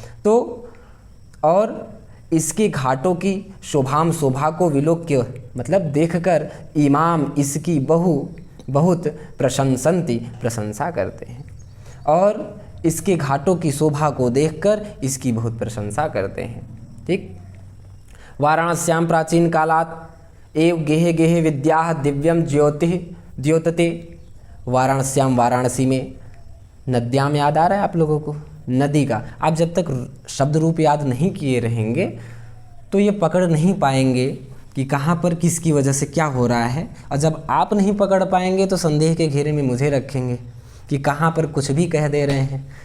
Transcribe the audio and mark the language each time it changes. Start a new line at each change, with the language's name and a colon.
Hindi: तो और इसके घाटों की शोभाम, शोभा को विलोक्य मतलब देखकर, इमाम इसकी बहुत प्रशंसन्ति प्रशंसा करते हैं। और इसके घाटों की शोभा को देखकर इसकी बहुत प्रशंसा करते हैं। ठीक।
Sanskrit: वाराणस्यां प्राचीन कालात् एव गेहे गेहे विद्याः दिव्यम ज्योतिः द्योतते।
Hindi: वाराणस्यां, वाराणसी में, नद्याम याद आ रहा है आप लोगों को, नदी का। आप जब तक शब्द रूप याद नहीं किए रहेंगे तो ये पकड़ नहीं पाएंगे कि कहाँ पर किसकी वजह से क्या हो रहा है। और जब आप नहीं पकड़ पाएंगे तो संदेह के घेरे में मुझे रखेंगे कि कहाँ पर कुछ भी कह दे रहे हैं।